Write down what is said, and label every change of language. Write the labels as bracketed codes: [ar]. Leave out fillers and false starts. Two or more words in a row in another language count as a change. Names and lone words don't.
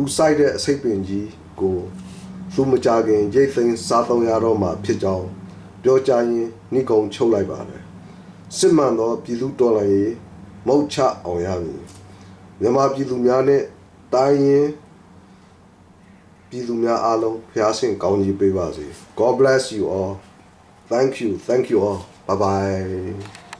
[my] စိုက်တဲ့အစိတ်ပင်ကြီးကိုသူမကြခင်ရိတ်သိမ်းစားသုံးရတော့မှဖြစ်ကြောင်းပြောကြရင်နိဂုံချုပ်လိုက်ပါတယ်စစ်မှန်သောပြည်သူတော်လှန်ရေးမုတ်ချအောင်ရမည်မြန်မာပြည်သူများနဲ့တိုင်းရင်းပြည်သူများအားလုံးဖျားဆင့်ကောင်းကြီးပေးပါစေ [en] God bless you all thank you all bye bye